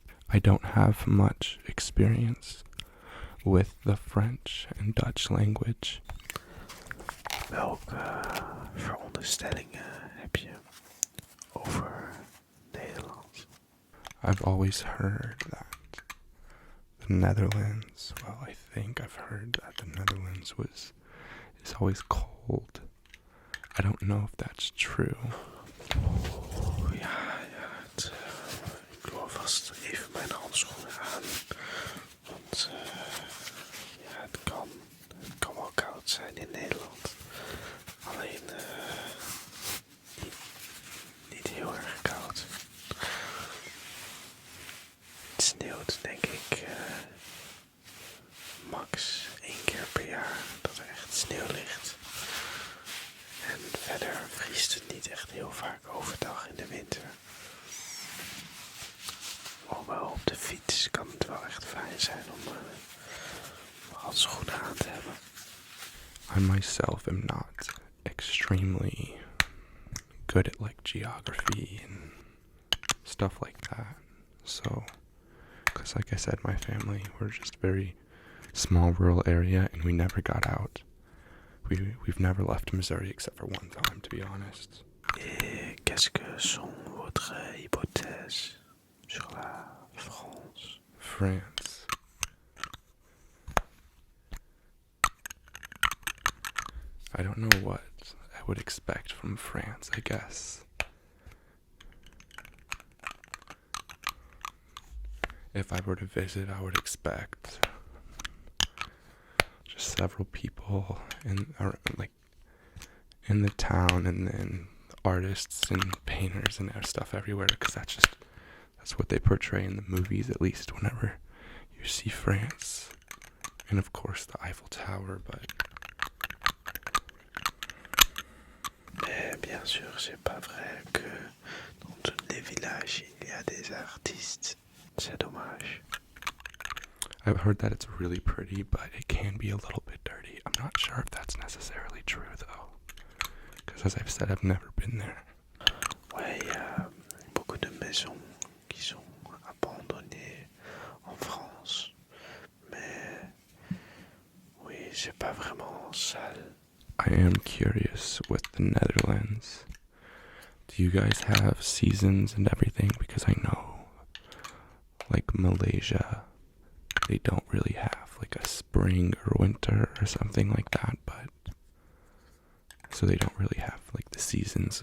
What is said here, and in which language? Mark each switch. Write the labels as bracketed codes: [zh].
[en] I don't have much experience with the French and Dutch language. [nl] Welke veronderstellingen heb je over Nederland? [en] I've always heard that the Netherlands, I think I've heard that the Netherlands is always cold. I don't know if that's true. [nl] Ja, ik doe alvast even mijn handschoenen aan. Want het kan wel koud zijn in Nederland. Alleen niet heel erg koud. Het sneeuwt denk ik max 1 keer per jaar dat er echt sneeuw ligt. En Verder vriest het niet echt heel vaak overdag in de winter. Hoewel op de fiets kan het wel echt fijn zijn om handschoenen aan te hebben. [en] I myself am not extremely good at like geography and stuff like that. So, because like I said, my family, we're just very small rural area and we never got out. We've never left Missouri except for one time, to be honest. [fr] Et qu'est-ce que sont votre hypothèse sur la France? [en] France. I don't know what I would expect from France, I guess. If I were to visit, I would expect just several people in the town, and then artists and painters and stuff everywhere, because that's what they portray in the movies, at least whenever you see France. And of course the Eiffel Tower, but [fr] Mais bien sûr, c'est pas vrai que dans tous les villages il y a des artistes. C'est dommage. [en] I've heard that it's really pretty, but it can be a little bit dirty. I'm not sure if that's necessarily true though, because as I've said, I've never been there. [fr] Ouais, il y a beaucoup de maisons qui sont abandonnées en France. Mais oui, c'est pas vraiment sale. [en] I am curious with the Netherlands. Do you guys have seasons and everything? Because I know, like Malaysia, they don't really have like a spring or winter or something like that, but so they don't really have like the seasons.